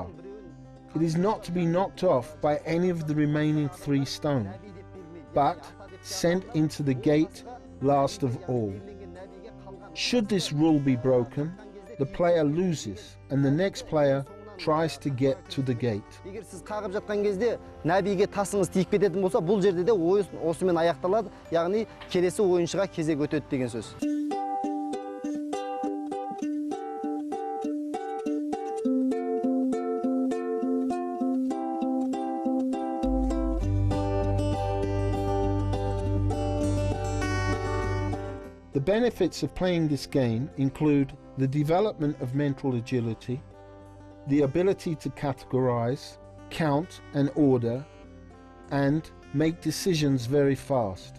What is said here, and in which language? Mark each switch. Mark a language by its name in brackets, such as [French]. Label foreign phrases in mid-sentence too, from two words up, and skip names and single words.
[English] It is not to be knocked off by any of the remaining 3 stones, but sent into the gate last of all. Should this rule be broken, the player loses and the next player tries to get to the gate. [Kazakh] Егер сіз қағып жатқан кезде Набиге тасыңыз тиіп кететін болса, бұл жерде де ойын осымен аяқталады, яғни келесі ойыншыға кезек өтеді деген сөз. [English] The benefits of playing this game include the development of mental agility, the ability to categorize, count and order, and make decisions very fast.